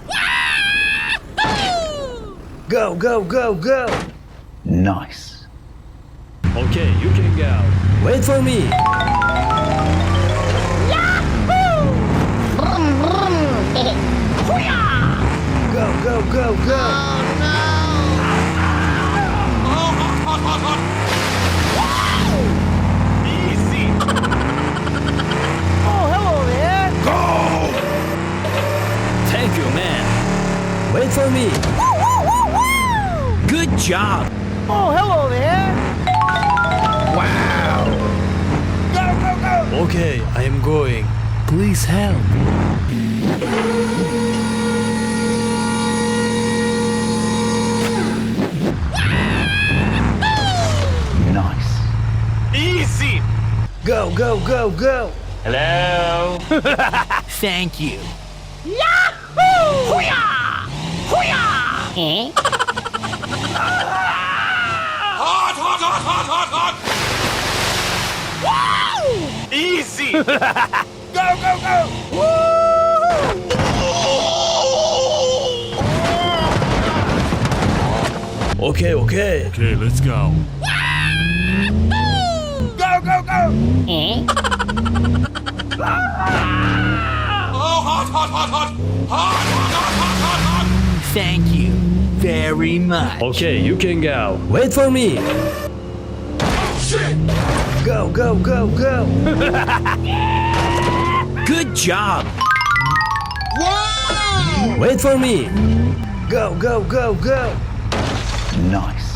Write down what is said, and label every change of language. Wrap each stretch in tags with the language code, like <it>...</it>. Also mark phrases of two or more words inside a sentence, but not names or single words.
<en>Go, go, go, go. Nice. Okay, you can go. Wait for me. Go, go, go, go. Oh, hot, hot, hot, hot! Easy! Oh, hello there! Thank you, man. Wait for me. Good job. Oh, hello there! Wow. Go, go, go! Okay, I am going. Please help. Nice. Easy! Go, go, go, go. Hello? Thank you. Yahoo! Hoo-yah! Hoo-yah! Hot, hot, hot, hot, hot, hot! Easy! Go, go, go! Okay, okay. Okay, let's go. Go, go, go! Oh, hot, hot, hot, hot! Hot, hot, hot, hot, hot, hot! Thank you very much. Okay, you can go. Wait for me. Oh, shit! Go, go, go, go. Good job. Wow! Wait for me. Go, go, go, go. Nice.</en>